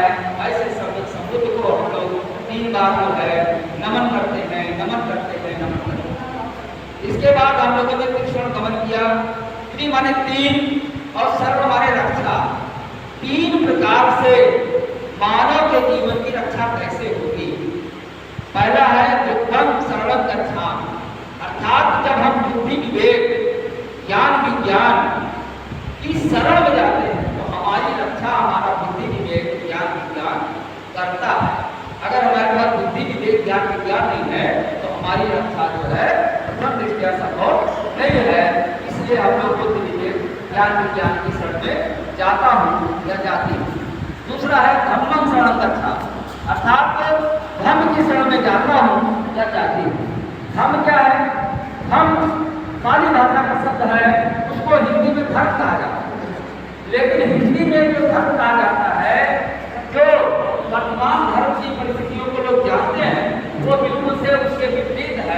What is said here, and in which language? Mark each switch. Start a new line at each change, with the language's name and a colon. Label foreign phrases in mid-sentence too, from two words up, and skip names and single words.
Hindi: ऐसे सम्यक संबुद्ध को हम लोग 3 बार जो है नमन करते हैं, नमन करते हैं, नमन करते हैं। इसके बाद हम लोगों ने त्रिशरण गमन किया। त्रि माने 3 और सर्व माने रक्षा। 3 प्रकार से मानव के जीवन की रक्षा कैसे होगी। पहला है
Pali: बुद्धं शरणं गच्छामि,
Hindi: अर्थात जब हम बुद्धि विवेक ज्ञान विज्ञान की शरण में जाते हैं तो हमारी रक्षा हमारा बुद्धि विवेक ज्ञान विज्ञान करता है। अगर हमारे पास बुद्धि विवेक ज्ञान विज्ञान नहीं है तो हमारी रक्षा जो है प्रथम दृष्टया संभव नहीं है। इसलिए हम लोग बुद्धि विवेक ज्ञान विज्ञान की शरण में जाता हूँ या जाती हूँ। दूसरा है
Pali: धम्मं शरणं गच्छामि,
Hindi: अर्थात धर्म की शरण में जाता हूँ या जाती हूँ। धम्म क्या है? धम्म पाली भाषा का शब्द है, उसको हिंदी में धर्म कहा जाता है। लेकिन हिंदी में जो धर्म कहा जाता है, जो वर्तमान धर्म की परिस्थितियों को लोग जानते हैं, वो बिल्कुल से उसके विपरीत है।